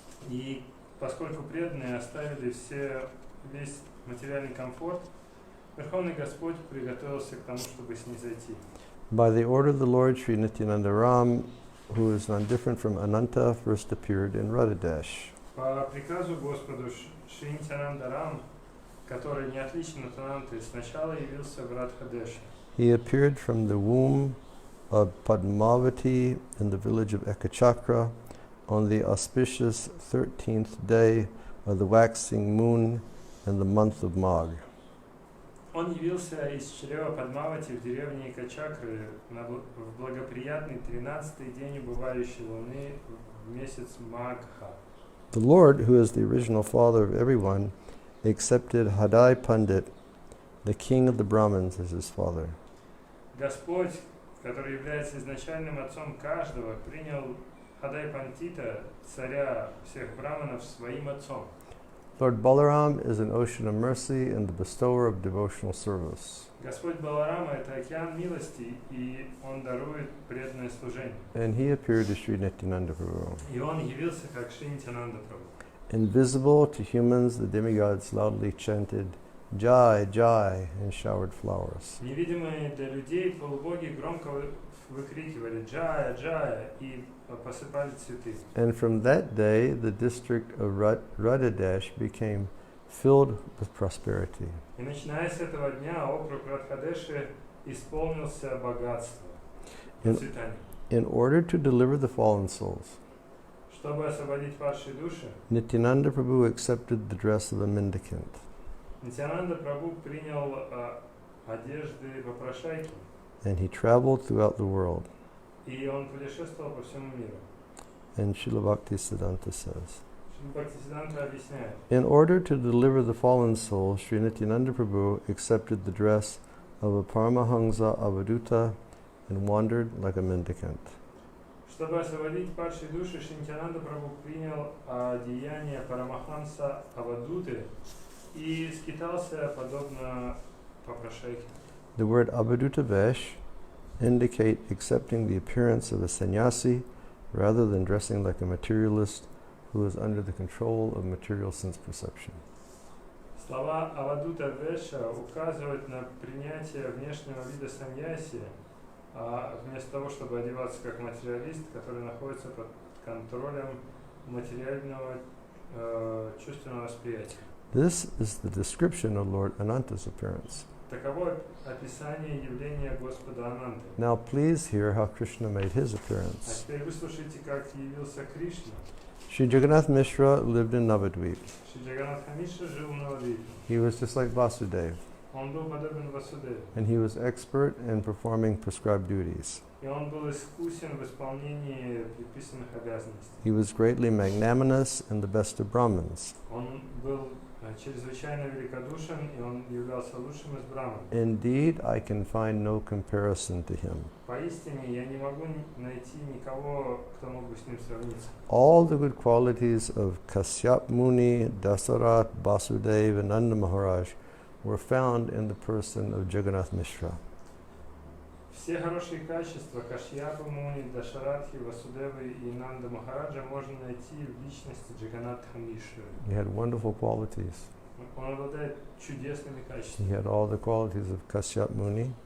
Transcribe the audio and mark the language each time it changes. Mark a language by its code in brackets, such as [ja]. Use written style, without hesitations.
[ru] И поскольку преданные оставили весь материальный комфорт, Верховный Господь приготовился к тому, чтобы снизойти. [en] By the order of the Lord, Sri Nityananda Ram, who is none different from Ananta, first appeared in Radhadesh. [ru] По приказу Господу Шри Нитянанда Рам, который не отличен от Ананты, сначала явился в Радхадеше. [en] He appeared from the womb of Padmavati in the village of Ekachakra on the auspicious 13th day of the waxing moon in the month of Magh. [ru] Он явился из чрева Падмавати в деревне Экачакры в благоприятный 13-й день убывающей луны в месяц Магха. [en] The Lord, who is the original father of everyone, accepted Hadai Pandit, the king of the Brahmins, as his father. [ru] Господь, который является изначальным отцом каждого, принял Хадай Пандита, царя всех браманов, своим отцом. [en] Lord Balaram is an ocean of mercy and the bestower of devotional service. [ru] Господь Баларама – это океан милости, и Он дарует преданное служение. [en] And he appeared as Sri Nityananda Prabhu. [ru] И Он явился как Шри Нитянанда Прабху. [en] Invisible to humans, the demigods loudly chanted Jai, Jai, and showered flowers. [ru] Невидимые для людей полубоги громко выкрикивали «Джая, Джая» и посыпали цветы. [en] And from that day, the district of Radhadesh became filled with prosperity. [ru] И начиная с этого дня округ Радхадеши исполнился богатством. процветания. [en] In order to deliver the fallen souls, [ru] Чтобы освободить падшие души, [en] Nityananda Prabhu accepted the dress of a mendicant. [ru] Нитянанда Прабху принял одежды попрошайки, [en] And he traveled throughout the world. [ru] и он путешествовал по всему миру. [en] And Srila Bhaktisiddhanta says, [ru] Шрила Бхактисиддханта объясняет, [en] in order to deliver the fallen soul, Sri Nityananda Prabhu accepted the dress of a Paramahansa Avaduta and wandered like a mendicant. [ru] чтобы освободить падшие души, Шри Нитянанда Прабху принял одеяние Парамаханса Авадуты и скитался подобно попрошайке. [en] The word Avaduta Vesh indicate accepting the appearance of a sannyasi rather than dressing like a materialist who is under the control of material sense perception. [ru] Слова Авадута Веша указывают на принятие внешнего вида саньяси, вместо того, чтобы одеваться как материалист, который находится под контролем материального чувственного восприятия. [en] This is the description of Lord Ananta's appearance. [ru] Таково описание явления Господа Ананты. [en] Now please hear how Krishna made his [ru] А [en] appearance. [ru] теперь выслушайте, как явился Кришна. [en] Sri Jagannath Mishra lived in Navadvip. [ru] Шри Джаганнатха Мишра жил в Навадвипе. [en] He was just like Vasudeva, [ru] Он был подобен Васудеву. [en] and he was expert in performing prescribed duties. [ru] И он был искусен в исполнении предписанных обязанностей. [en] He was greatly magnanimous and the best of Brahmins. [ru] Он был чрезвычайно великодушен, и он являлся лучшим из браман. [en] Indeed, I can find no comparison to him. [ru] Поистине, я не могу найти никого, кто мог бы с ним сравниться. [en] All the good qualities of Kasyap Muni, Dasarat, Vasudeva, and Nanda Maharaj were found in the person of Jagannath Mishra. [ru] Все хорошие качества Кашьяпы Муни, Дашаратхи, Васудевы и Нанда Махараджа можно найти в личности Джаганнатха Мишры. [en] He had wonderful qualities. [ru] Он обладает чудесными [en] He [ru] качествами. [en] had all the qualities of Kasyap Muni,